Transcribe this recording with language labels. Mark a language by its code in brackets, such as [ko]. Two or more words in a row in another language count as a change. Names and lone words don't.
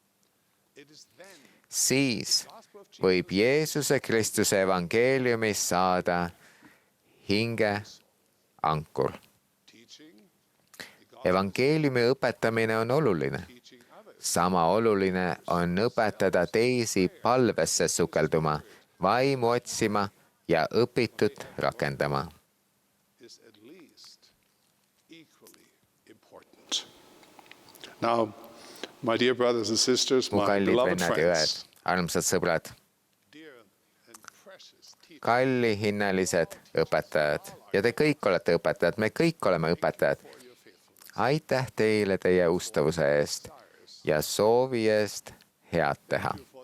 [et] Siis võib Jeesuse Kristuse evangeeliumist saada hinge ankur. Evangeeliumi õpetamine on oluline. Sama oluline on õpetada teisi palvesse sukelduma, vaimu otsima ja õpitut rakendama. [en] Now, my dear brothers and sisters, [et] Mu [en] my [et] kallid [en] beloved [et] vennad ja õed, [en] friends, [et] armsad sõbrad, kallihinnalised õpetajad ja te kõik olete õpetajad, me kõik oleme õpetajad. Aitäh teile teie ustavuse eest ja soovi eest head teha.